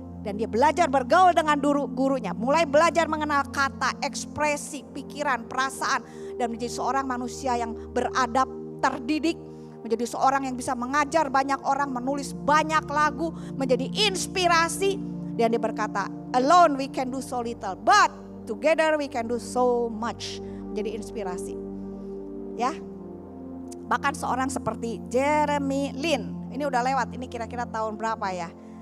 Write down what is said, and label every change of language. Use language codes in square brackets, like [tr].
[id] Dan dia belajar bergaul dengan gurunya. Mulai belajar mengenal kata, ekspresi, pikiran, perasaan. Dan menjadi seorang manusia yang beradab, terdidik. Menjadi seorang yang bisa mengajar banyak orang, menulis banyak lagu, menjadi inspirasi. Dan dia berkata, [en] alone we can do so little, but together we can do so much. [id] Menjadi inspirasi. Ya. Bahkan seorang seperti Jeremy Lin. Ini udah lewat, ini kira-kira tahun berapa ya?